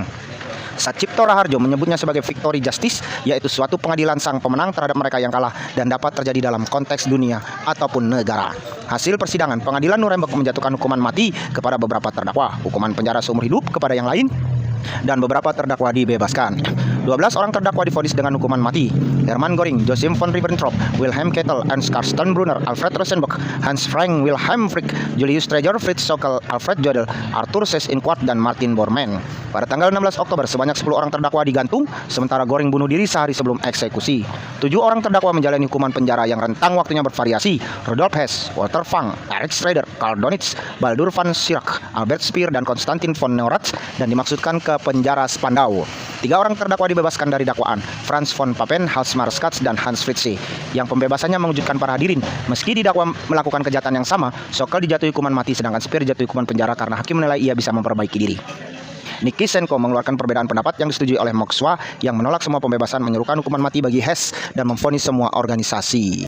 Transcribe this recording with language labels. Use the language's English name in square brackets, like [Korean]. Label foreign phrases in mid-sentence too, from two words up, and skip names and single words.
[Indonesian] Satcipto Raharjo menyebutnya sebagai [English] victory justice, [Indonesian] yaitu suatu pengadilan sang pemenang terhadap mereka yang kalah dan dapat terjadi dalam konteks dunia ataupun negara. Hasil persidangan, Pengadilan Nuremberg menjatuhkan hukuman mati kepada beberapa terdakwa, hukuman penjara seumur hidup kepada yang lain, dan beberapa terdakwa dibebaskan. 12 orang terdakwa divonis dengan hukuman mati. Hermann Göring, Josef von Ribbentrop, Wilhelm Keitel, Ansgar Sternbrunner, Alfred Rosenberg, Hans Frank Wilhelm Frick, Julius Streicher, Fritz Sockel, Alfred Jodl, Arthur Seyss-Inquart, dan Martin Bormann. Pada tanggal 16 Oktober, sebanyak 10 orang terdakwa digantung, sementara Göring bunuh diri sehari sebelum eksekusi. 7 orang terdakwa menjalani hukuman penjara yang rentang waktunya bervariasi. Rudolf Hess, Walter Fang, Erich Schrader, Karl Donitz, Baldur van Schirach, Albert Speer, dan Konstantin von Neurath, dan dimaksudkan ke penjara Spandau. 3 orang terdakwa dibebaskan dari dakwaan, Franz von Papen, Hjalmar Schacht, dan Hans Fritzsche, yang pembebasannya mengejutkan para hadirin. Meski didakwa melakukan kejahatan yang sama, Sockel dijatuhi hukuman mati sedangkan Speer dijatuhi hukuman penjara karena hakim menilai ia bisa memperbaiki diri. Nikisenko mengeluarkan perbedaan pendapat yang disetujui oleh Moskwa yang menolak semua pembebasan, menyerukan hukuman mati bagi Hess, dan memvonis semua organisasi.